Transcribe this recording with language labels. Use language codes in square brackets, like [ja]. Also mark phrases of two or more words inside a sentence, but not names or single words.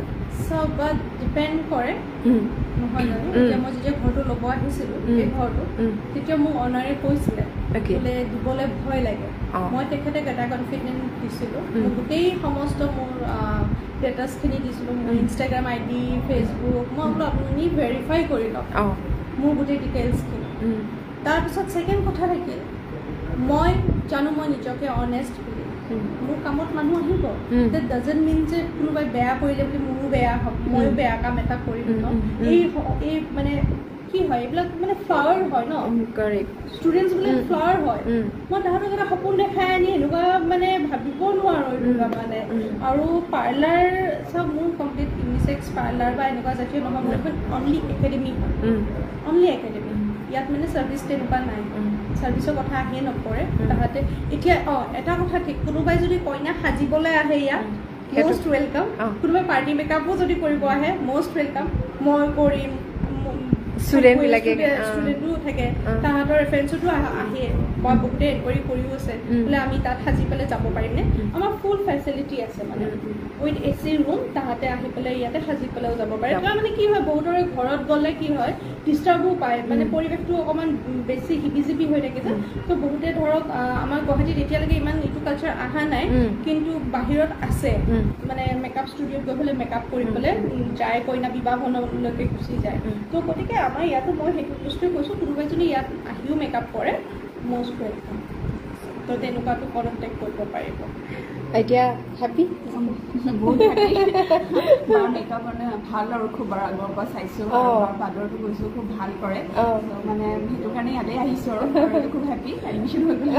[as] চব ডিপেণ্ড কৰে নহয় জানো এতিয়া মই যেতিয়া ঘৰটো ল'ব আহিছিলোঁ এই ঘৰটো তেতিয়া মোক অনাৰে কৈছিলে বোলে দিবলৈ ভয় লাগে মই তেখেতক এটা কনফিডেন্স দিছিলোঁ গোটেই সমস্ত মোৰ ষ্টেটাছখিনি দিছিলোঁ মোৰ ইনষ্টাগ্ৰাম ID ফেচবুক মই বোলো আপুনি ভেৰিফাই কৰি লওক মোৰ গোটেই ডিটেইলছখিনি তাৰপিছত ছেকেণ্ড কথা থাকিল মই জানো মই নিজকে অনেষ্ট বুলি মোৰ কামত মানুহ আহিব [en] that doesn't mean [as] যে কোনোবাই বেয়া কৰিলে বুলি মোৰো বেয়া হ'ব ময়ো বেয়া কাম এটা কৰিম ন এই মানে কি হয় এইবিলাক মানে ফ্লাৱাৰ হয় ন কাৰেক্ট ষ্টুডেণ্টছ বিলাক ফ্লাৱাৰ হয় মই তাহাঁতক এটা সপোন দেখাই আনি এনেকুৱা মানে ভাবিব নোৱাৰো এনেকুৱা মানে আৰু পাৰ্লাৰ চব মোৰ [en] complete unisex parlour [as] বা এনেকুৱা জাতীয় নহয় মোৰ এখন [en] only academy [as] হয় [en] only academy [as] ইয়াত মানে ছাৰ্ভিচ তেনেকুৱা নাই ছাৰ্ভিচৰ কথা আহিয়ে নপৰে তাহাঁতে এতিয়া এটা কথা ঠিক কোনোবাই যদি কইনা সাজিবলৈ আহে ইয়াত [en] most welcome [as] কোনোবাই [en] party makeup [as] যদি কৰিব আহে [en] most welcome [as] মই কৰিম ষ্টুডেণ্ট বিলাকে ষ্টুডেণ্টো থাকে তাহাঁতৰ ৰেফাৰেঞ্চতো আহে মই বহুতে এনকুৱাৰী কৰিও আছে বোলে আমি তাত সাজি পেলাই যাব পাৰিমনে আমাৰ [en] full facility [as] আছে মানে [en] with AC room [as] তাহাঁতে আহি পেলাই ইয়াতে সাজি পেলাইও যাব পাৰে তাৰ মানে কি হয় বহুতৰে ঘৰত গ'লে কি হয় ডিষ্টাৰ্বো পায় মানে পৰিৱেশটো অকণমান বেছি হিবিজিবি হৈ থাকে যে তো বহুতে ধৰক আমাৰ গুৱাহাটীত এতিয়ালৈকে ইমান এইটো কালচাৰ অহা নাই কিন্তু বাহিৰত আছে মানে [en] makeup studio [as] গৈ পেলাই মেকআপ কৰি পেলাই যায় কইনা বিবাহ ভৱনলৈকে গুচি যায় তো গতিকে আমাৰ ইয়াতো মই সেইটো বস্তুৱে কৈছোঁ কোনোবাই যদি ইয়াত আহিও মেকআপ কৰে [en] most welcome [as] তো তেনেকুৱাটো কণ্টেক্ট কৰিব পাৰিব এতিয়া হেপী বহুত মেকআপ মানে ভাল আৰু খুব আগৰ পৰা চাইছোঁ বাদৰটো গৈছোঁ খুব ভাল কৰে মানে সেইটো কাৰণে ইয়াতে আহিছোঁ আৰু খুব [en] happy admission [as] হৈ গ'ল